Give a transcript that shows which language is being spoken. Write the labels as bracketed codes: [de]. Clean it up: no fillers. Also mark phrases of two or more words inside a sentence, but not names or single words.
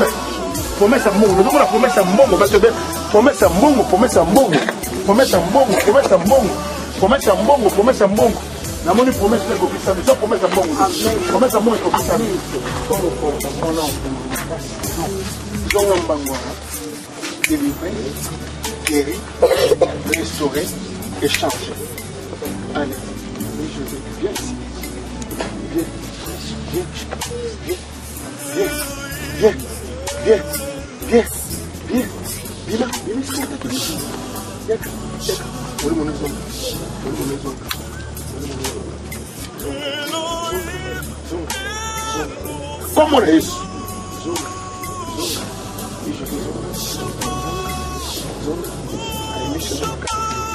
[ln] Promesse ya mbongo. Nazomona promesse ya mbongo [fr] parce que [ln] promesse ya mbongo. Namoni promesse ekokesami. So promesse ya mbongo. Promesse ya mbongo ekokesami. Zongo mbango. [fr] Délivré, guéri, restauré et changé. Allez, oui, je vais. Viens ici. Viens. [pt] Como é isso? Aí me chama